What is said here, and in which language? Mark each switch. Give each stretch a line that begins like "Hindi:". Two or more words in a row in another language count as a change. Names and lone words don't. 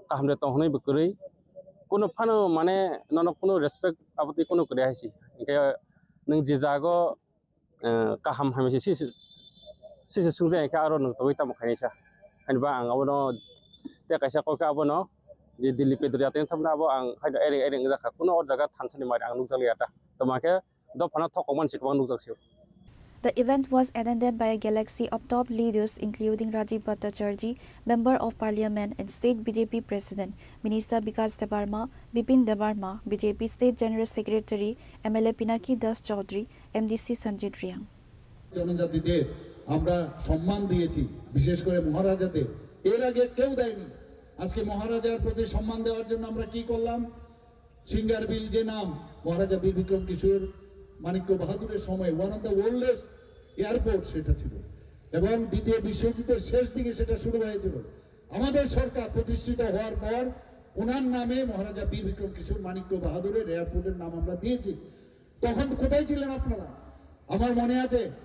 Kok Borok: kaham de tong honai bukrui kuno phano mane nono kuno respect aboti kuno kre haisi ke nung jijago kaham hamya si sungje ke aro nung toi tam khaini cha hanba ang abono te kaisa ko ka abono je Delhi Pedal Yatra thamna abo ang haida ere jaka kuno or jaga thansani mari ang nukjali ata tomake do phana thokman sikbang nukjaksio.
English: The event was attended by a galaxy of top leaders including Rajiv Bhattacharjee, Member of Parliament and State BJP President, Minister Vikas Debarma, Bipin Debarma, BJP State General Secretary, MLA Pinaki Das Chaudhary, MDC Sanjit Riang.
Bangla: জনজাতিদের আমরা সম্মান দিয়েছি বিশেষ করে মহারাজাদের এর আগে কেউ দেয়নি আজকে মহারাজার প্রতি সম্মান দেওয়ার জন্য আমরা কি করলাম সিঙ্গার বিল যে নাম মহারাজা বীর বিক্রম কিশোর মানিক্য বাহাদুরের সময়
English: one of the oldest airport
Bangla: সেটা ছিল এবং দ্বিতীয় বিশ্বযুদ্ধের শেষ দিকে সেটা শুরু হয়েছিল আমাদের সরকার প্রতিষ্ঠিত হওয়ার পর ওনার নামে মহারাজা বীর বিক্রম কিশোর মানিক্য বাহাদুরের এয়ারপোর্টের নাম আমরা দিয়েছি তখন কোথায় ছিলেন আপনারা আমার মনে আছে